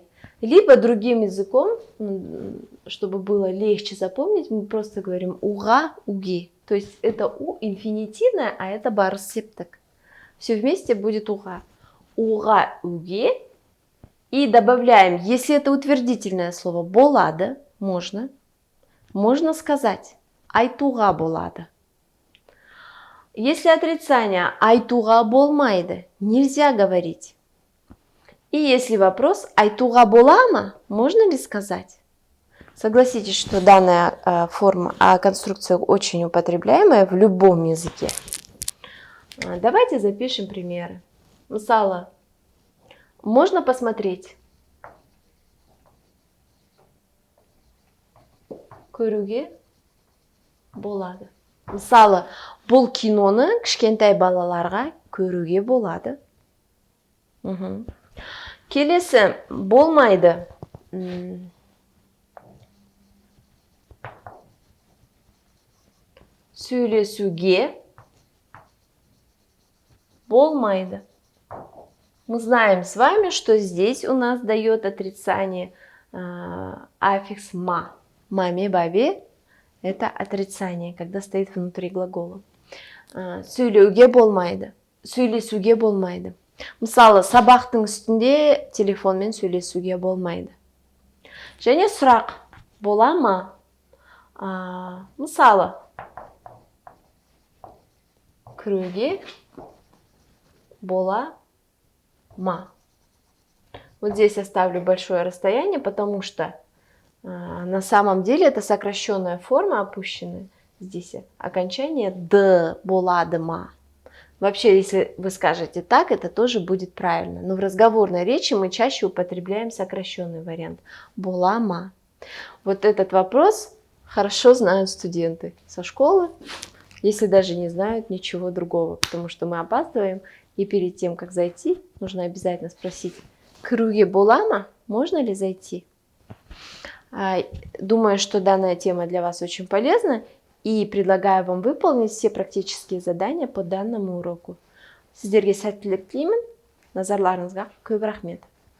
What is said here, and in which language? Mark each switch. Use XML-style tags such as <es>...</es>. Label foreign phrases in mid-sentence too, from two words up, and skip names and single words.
<ru>Либо другим языком, чтобы было легче запомнить, мы просто говорим «уға», «уги». То есть это «у» инфинитивное, а это барсептік. Все вместе будет «уға». «Уға», «уги». И добавляем, если это утвердительное слово, «болады», можно сказать</ru> <kk>«айтуға болады».</kk> <ru>Если отрицание</ru> <kk>«айтуға болмайды»,</kk> <ru>нельзя говорить. И если вопрос</ru> <kk>«айтуға бола ма»,</kk> <ru>можно ли сказать? Согласитесь, что данная конструкция очень употребляемая в любом языке. Давайте запишем примеры. Мысалы, можно посмотреть.</ru> <kk>Көруге болады. Мысалы, бұл киноны кішкентай балаларға көруге болады. Келесі, болмайды. Сөйлесуге болмайды.</kk> <ru>Мы знаем с вами, что здесь у нас дает отрицание аффикс «ма». Маме, бабе – это отрицание, когда стоит внутри глагола.</ru> <kk>Сөйлеуге болмайды. Сөйлесуге болмайды. Мысалы, сабақтың үстінде телефонмен сөйлесуге болмайды. Және сұрақ, бола ма? Мысалы, кіруге бола ма?</kk> <ru>Вот здесь оставлю большое расстояние, потому что на самом деле это сокращенная форма опущенная. Здесь окончание «д»,</ru> <kk>«болады ма».</kk> <ru>Вообще, если вы скажете так, это тоже будет правильно. Но в разговорной речи мы чаще употребляем сокращенный вариант</ru> <kk>«бола ма».</kk> <ru>Вот этот вопрос хорошо знают студенты со школы, если даже не знают ничего другого, потому что мы опаздываем, и перед тем, как зайти, нужно обязательно спросить</ru> <kk>«кіруге бола ма?»</kk> <ru>Можно ли зайти? Думаю, что данная тема для вас очень полезна, и предлагаю вам выполнить все практические задания по данному уроку.</ru> <kk>Сіздерге сәттілік тілеймін. Назарларыңызға көп рахмет.</kk>